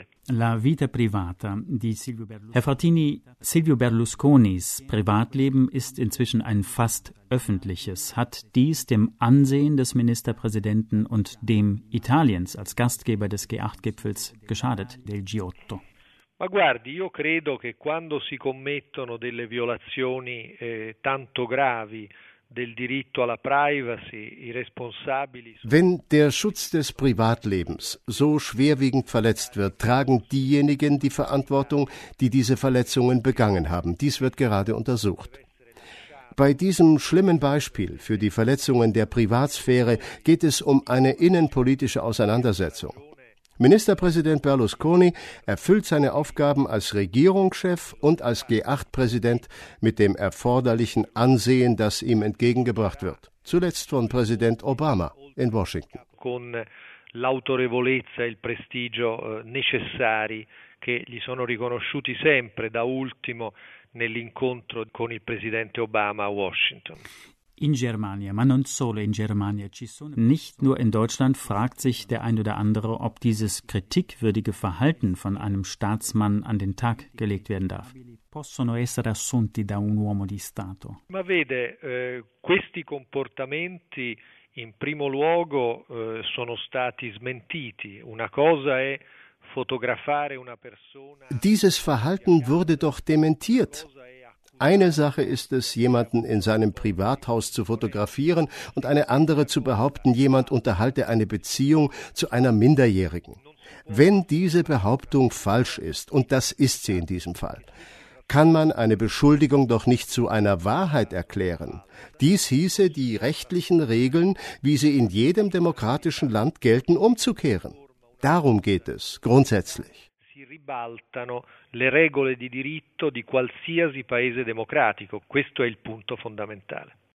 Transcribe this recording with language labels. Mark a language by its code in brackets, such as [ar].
[it] La vita privata di Silvio Berlusconi. [de] Herr Frattini, Silvio Berlusconis Privatleben ist inzwischen ein fast öffentliches. Hat dies dem Ansehen des Ministerpräsidenten und dem Italiens als Gastgeber des G8-Gipfels geschadet, del G8? [it] Ma guardi, io credo che quando si commettono delle violazioni tanto gravi del diritto alla privacy, i responsabili. [de] Wenn der Schutz des Privatlebens so schwerwiegend verletzt wird, tragen diejenigen die Verantwortung, die diese Verletzungen begangen haben. Dies wird gerade untersucht. Bei diesem schlimmen Beispiel für die Verletzungen der Privatsphäre geht es um eine innenpolitische Auseinandersetzung. Ministerpräsident Berlusconi erfüllt seine Aufgaben als Regierungschef und als G8-Präsident mit dem erforderlichen Ansehen, das ihm entgegengebracht wird. Zuletzt von Präsident Obama in Washington. [it] Con l'autorevolezza e il prestigio necessari che gli sono riconosciuti sempre, da ultimo nell'incontro con il presidente Obama a Washington. In Germania, ma non solo in Germania, ci sono. [de] Nicht nur in Deutschland fragt sich der ein oder andere, ob dieses kritikwürdige Verhalten von einem Staatsmann an den Tag gelegt werden darf. [it] Possono essere assunti da un uomo di Stato. Ma vede, questi comportamenti in primo luogo sono stati smentiti. Una cosa è fotografare una persona. [de] Dieses Verhalten wurde doch dementiert. Eine Sache ist es, jemanden in seinem Privathaus zu fotografieren und eine andere zu behaupten, jemand unterhalte eine Beziehung zu einer Minderjährigen. Wenn diese Behauptung falsch ist, und das ist sie in diesem Fall, kann man eine Beschuldigung doch nicht zu einer Wahrheit erklären. Dies hieße, die rechtlichen Regeln, wie sie in jedem demokratischen Land gelten, umzukehren. Darum geht es, grundsätzlich. [it] Ribaltano le regole di diritto di qualsiasi paese democratico. Questo è il punto fondamentale.